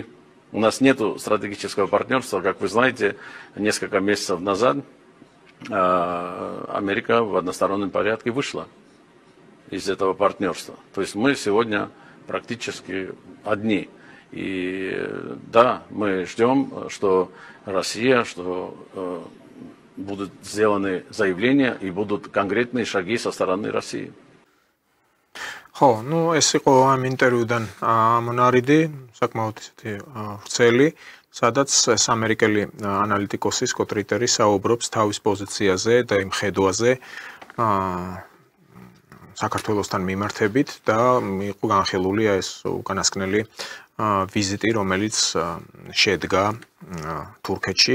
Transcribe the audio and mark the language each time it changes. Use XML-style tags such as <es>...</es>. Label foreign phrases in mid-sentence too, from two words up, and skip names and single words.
<ru>У нас нет стратегического партнерства. Как вы знаете, несколько месяцев назад Америка в одностороннем порядке вышла из этого партнерства. То есть мы сегодня практически одни. И да, мы ждем, что Россия, что будут сделаны заявления и будут конкретные шаги со стороны России.</ru> <ka>ხო, ну ეს იყო ამ ინტერვიუდან მონარიდი, საკმაოდ ისეთი ვრცელი, სადაც ეს ამერიკელი ანალიტიკოსი სკოტ რიტერი საუბრობს თავის პოზიციაზე და იმ ხედვაზე საქართველოსთან მიმართებით და იყო განხილულია ეს უკანასკნელი ვიზიტი, რომელიც შედგა თურქეთში.</ka>